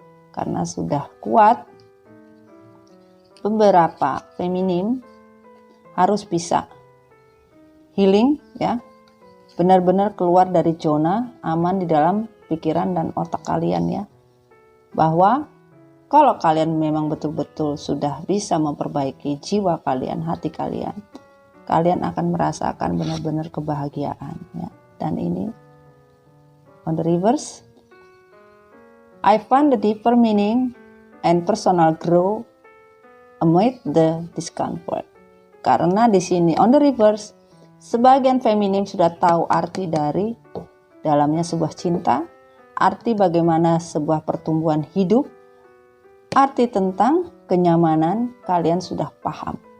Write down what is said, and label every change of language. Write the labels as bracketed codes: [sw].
[id] Karena sudah kuat, beberapa feminim harus bisa healing ya, benar-benar keluar dari zona aman di dalam pikiran dan otak kalian ya, bahwa kalau kalian memang betul-betul sudah bisa memperbaiki jiwa kalian, hati kalian, kalian akan merasakan benar-benar kebahagiaan ya. Dan ini [en] on the reverse, I find the deeper meaning and personal growth amid the discomfort. [id] Karena di sini [en] on the reverse, [id] sebagian feminim sudah tahu arti dari dalamnya sebuah cinta, arti bagaimana sebuah pertumbuhan hidup, arti tentang kenyamanan kalian sudah paham.